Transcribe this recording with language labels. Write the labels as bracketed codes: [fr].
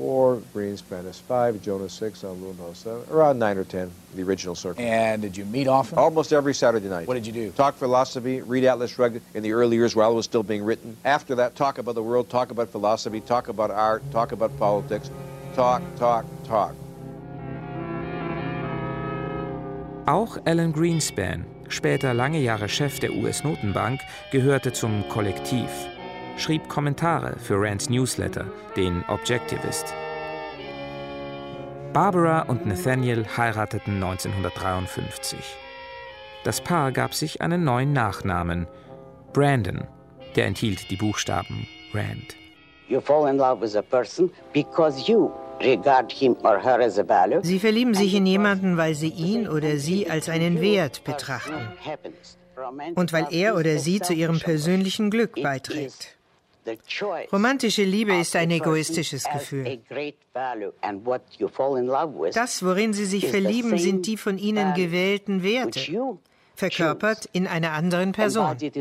[en] 4, Greenspan is 5, Jonah 6, Aluno 7, around 9 or 10, the original circle. And did you meet often? Almost every Saturday night. What did you do? Talk philosophy, read Atlas Shrugged in the early years while it was still being written. After that, talk about the world, talk about philosophy, talk about art, talk about politics. Talk, talk, talk. [de] Auch Alan Greenspan, später lange Jahre Chef der US-Notenbank, gehörte zum Kollektiv. Schrieb Kommentare für Rands Newsletter, den Objectivist. Barbara und Nathaniel heirateten 1953. Das Paar gab sich einen neuen Nachnamen, Brandon, der enthielt die Buchstaben Rand. [en] You fall in love with a person because you regard him or her as a value. [de] Sie verlieben sich in jemanden, weil sie ihn oder sie als einen Wert betrachten und weil er oder sie zu ihrem persönlichen Glück beiträgt. Romantische Liebe ist ein egoistisches Gefühl. Das, worin sie sich verlieben, sind die von ihnen gewählten Werte, verkörpert in einer anderen Person.